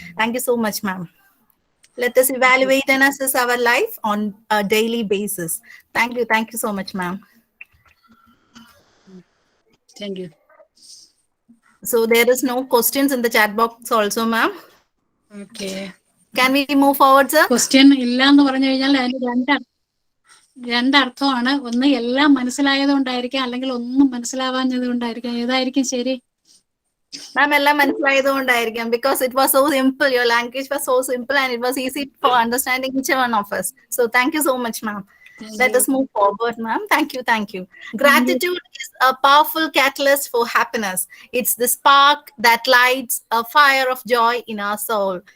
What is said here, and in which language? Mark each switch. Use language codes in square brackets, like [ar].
[en] Thank you so much, ma'am. Let us evaluate and assess our life on a daily basis. Thank you so much, ma'am. Thank you. So there is no questions in the chat box also, ma'am. Okay. Can we move forward, sir? [ml] Question ഇല്ല എന്ന് പറഞ്ഞു കഴിഞ്ഞാൽ അതിന് രണ്ടർത്ഥമാണ്. ഒന്ന് എല്ലാം മനസ്സിലായതുകൊണ്ടായിരിക്കാം, അല്ലെങ്കിൽ ഒന്നും മനസ്സിലാവാഞ്ഞത് കൊണ്ടായിരിക്കാം. ഏതായിരിക്കും ശരി? [en] Ma'am, [ml] എല്ലാം മനസ്സിലായതുകൊണ്ടായിരിക്കാം, [en] because it was so simple. Your language was so simple and it was easy for understanding each one of us. So thank you so much, ma'am. Let us move forward, ma'am. Thank you. Gratitude is a powerful catalyst for happiness. It's the spark that lights a fire of joy in our soul.